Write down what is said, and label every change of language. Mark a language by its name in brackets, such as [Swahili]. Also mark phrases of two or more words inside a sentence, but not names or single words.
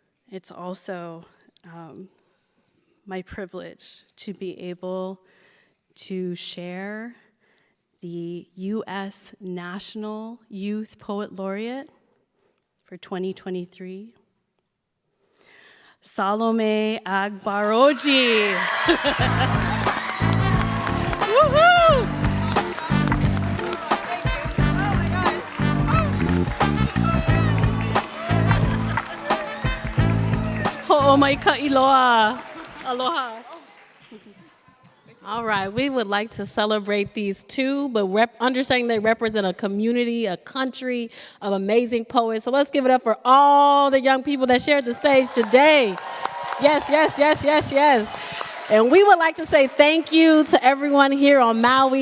[English] it's also my privilege to be able to share the U.S. National Youth Poet Laureate for 2023, Salome Agbaroji. [Hawaiian] Woohoo! Ho'omaika iloa. [English] Aloha. All right, we would like to celebrate these two, but understanding they represent a community, a country of amazing poets. So let's give it up for all the young people that shared the stage today. Yes, yes, yes, yes, yes. And we would like to say thank you to everyone here on Maui.